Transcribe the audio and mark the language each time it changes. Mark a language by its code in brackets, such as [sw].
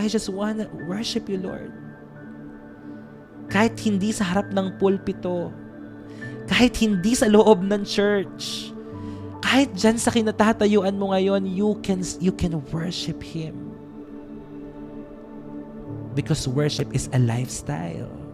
[en] I just wanna worship you, Lord. [tl] Kahit hindi sa harap ng pulpito, kahit hindi sa loob ng church, kahit dyan sa kinatatayuan mo ngayon, [en] you can worship Him. Because worship is a lifestyle.